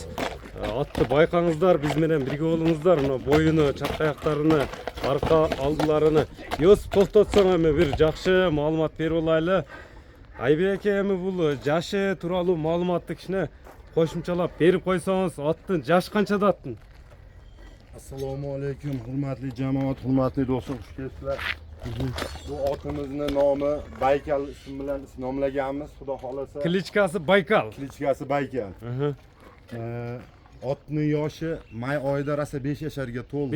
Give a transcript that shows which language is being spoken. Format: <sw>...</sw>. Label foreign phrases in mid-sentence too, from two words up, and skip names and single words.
<ky>Атты байкаңыздар, биз менен бирге болуңуздар. Мына боюну, чакаяктарыны, арка алдыларыны Юсуп токтотсоң эми бир жакшы маалымат берип алайлы. Айбеке, эми бул жашы тууралуу маалыматты кичине кошумчалап берип койсоңуз, аттын жашы канчада аттын?</ky> <uz>Assalomu alaykum, hurmatli jamoat, hurmatli do'stlar, xush kelibsizlar. Bu otimizning nomi Baykal ismi bilan nomlaganmiz, xudo xolasa. Klichkasi Baykal. Klichkasi Baykal. Otning yoshi may oyida rosa 5 yasharga to'ldi.</uz>